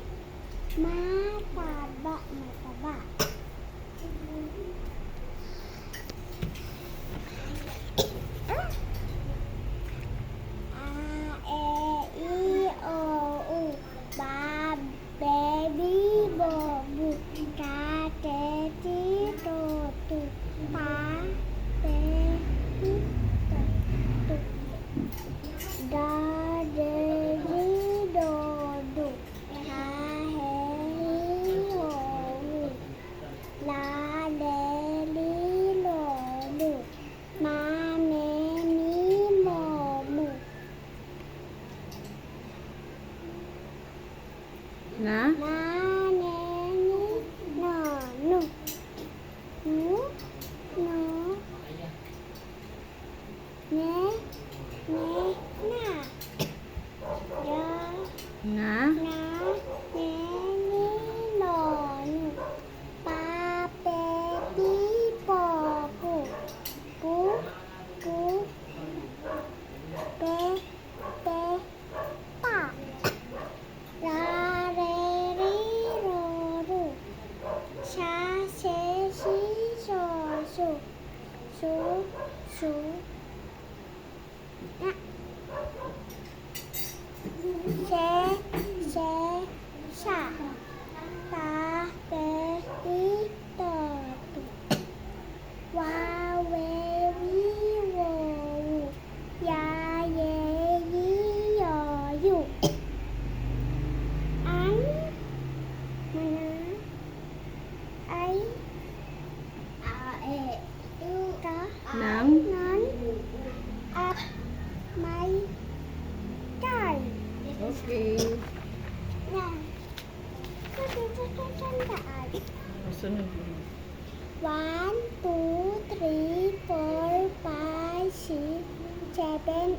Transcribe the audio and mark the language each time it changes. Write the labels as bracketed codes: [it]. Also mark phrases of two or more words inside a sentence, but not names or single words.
[tl] Mataba. Mataba. A, E, I, O, U. Ba, baby, bo, bu. Ca, te, ti, to, tu. Pa, te, ti, to, tu. Da, de, di, do, du. Ha, he, hi, ho, hu. La, le, li, lo, lu. Ma, me, mi, mo, mu. Na? Na, ne, ni, no, nu. Nu, no. Ne, na. Ra, Na? na, ne, ni, no, nu. Pa, pe, ti, po, pu. Pu, pu. Pe, pe, pa. Ra, re, ri, ro, ru. Sha, se, si, so, su. Su, su. Na. Se, se, sa. Ta, te, ti, to, tu. Wa, we, wi, wo, wu. Ya, ye, yi, yo, yu. An, mana, ai, ta, Nang? nan, at, may, tay. Okay. Yan. Tandaan. Sunod. 1, 2, 3, 4, 5, 6, 7,